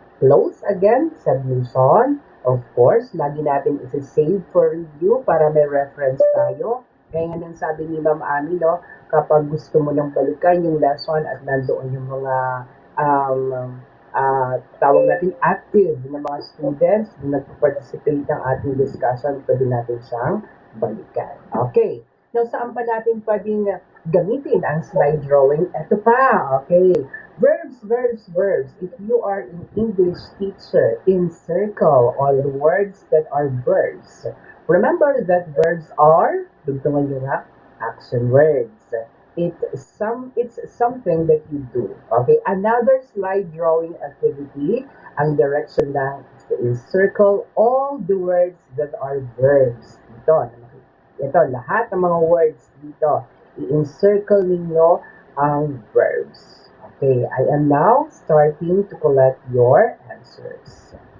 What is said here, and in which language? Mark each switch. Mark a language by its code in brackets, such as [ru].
[en] Close again, submission. [tl] Of course, lagi natin isi-save for review para may reference tayo. Kaya nga nang sabi ni Ma'am Ami, no, kapag gusto mo nang balikan yung lesson at nandoon yung mga um, tawag natin active na mga students na nag-participate ng ating discussion, pwede natin siyang balikan. Okay. Now, saan pa natin pwedeng gamitin ang slide drawing? Ito pa, [en] okay. Verbs, verbs, verbs. If you are an English teacher, encircle all the words that are verbs. Remember that verbs are, [tl] dugtungan nyo nga, [en] action words. It's something that you do. Okay, another slide drawing activity, [tl] ang direction lang [en] is to encircle all the words that are verbs. [tl] Ito, lahat ng mga words dito, i-encircle ninyo ang verbs. [en] Okay, I am now starting to collect your answers.